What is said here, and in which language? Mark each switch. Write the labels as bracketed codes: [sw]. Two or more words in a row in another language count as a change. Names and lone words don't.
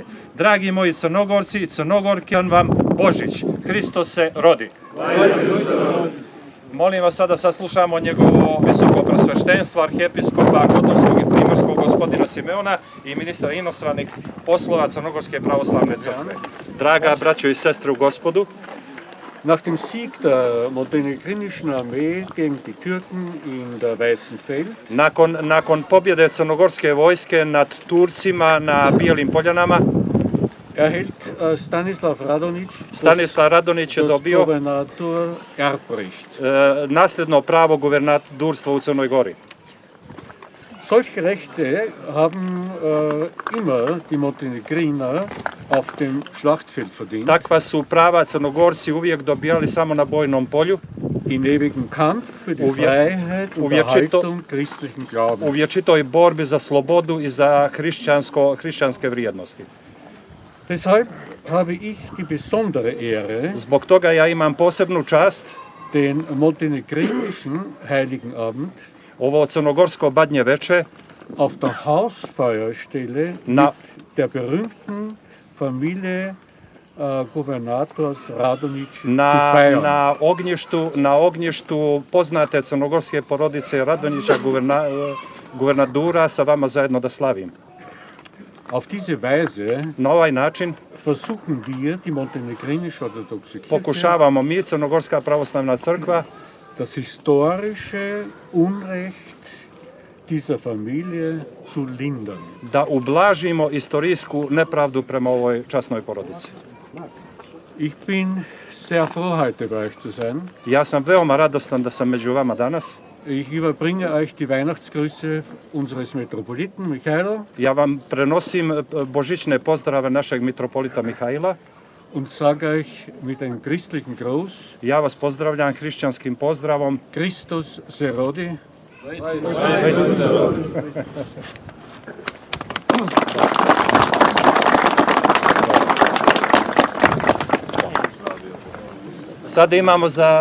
[sr] Dragi moji Crnogorci i Crnogorke, on vam Božić, Hristos se rodi. Molim vas sada saslušamo njegovo visoko presveštenstvo, arhijepiskopa Kotorskog i Primorskog gospodina Simeona i ministra inostranih poslova Crnogorske pravoslavne crkve. Draga braćo i sestre u Gospodu, [de] Nach dem Sieg der montenegrinischen Armee gegen die Türken in der Weißen Feld [sr] nakon pobjede crnogorske vojske nad Turcima na Bijelim poljanama, [de] erhält Stanislav [sr] Radonić je dobio [de] Gouvernator Erbrecht. [sr] nasljedno pravo guvernadurstva u Crnoj Gori. [de] Solche Rechte haben immer die Montenegriner auf dem Schlachtfeld verdient. [sr] Takva su prava Crnogorci uvijek dobijali samo na bojnom polju. [de] In ewigem Kampf für die Freiheit und Erhaltung christlichen Glaubens. [sr] U vječitoj borbi za slobodu i za hrišćanske vrijednosti. [de] Deshalb habe ich die besondere Ehre, [sr] Zbog toga ja imam posebnu čast [de] den montenegrinischen Heiligen Abend [sr] ovo crnogorsko badnje veče [de] auf der Hausfeuerstelle [sr] na, [de] mit der berühmten Familie Gubernators Radonjić zu feiern. [sr] na ognjištu poznate crnogorske porodice Radonjića guvernadura sa vama zajedno da slavim. [de] Auf diese Weise [sr] Na ovaj način [de] versuchen wir, die montenegrinische orthodoxe Kirche, [sr] pokušavamo mi, Crnogorska pravoslavna crkva, [de] das historische Unrecht dieser Familie zu lindern. [sr] da ublažimo istorijsku nepravdu prema ovoj časnoj porodici. [de] Ich bin sehr froh, heute bei euch zu sein. [sr] Ja sam veoma radostan da sam među vama danas. [de] Ich überbringe euch die Weihnachtsgrüße unseres Metropoliten Michailo [sr] Ja vam prenosim božićne pozdrave našeg mitropolita Mihajla. [de] und sage euch mit einem christlichen Gruß, [sr] Ja vas pozdravljam hrišćanskim pozdravom. Christus se rodi. Sada imamo za